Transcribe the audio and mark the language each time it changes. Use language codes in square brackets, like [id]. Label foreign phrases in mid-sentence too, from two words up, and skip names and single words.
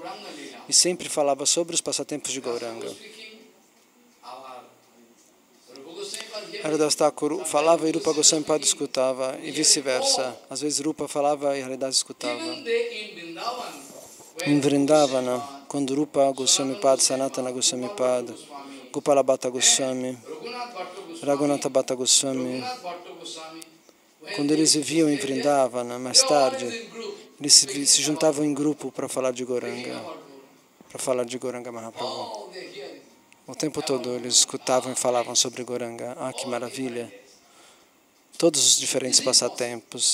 [pt] E sempre falava sobre os passatempos de Gauranga. Haridas Thakur falava e Rupa Goswami Pada escutava, e vice-versa. Às vezes Rupa falava e Haridas escutava. Em Vrindavana, quando Rupa Goswami Pada, Sanatana Goswami Pada, Gopala Bhatta Goswami, Raghunatha Bhatta Goswami, quando eles viviam em Vrindavana, mais tarde, eles se juntavam em grupo para falar de Gauranga, Mahaprabhu. O tempo todo eles escutavam e falavam sobre Gauranga. Ah, que maravilha! Todos os diferentes passatempos.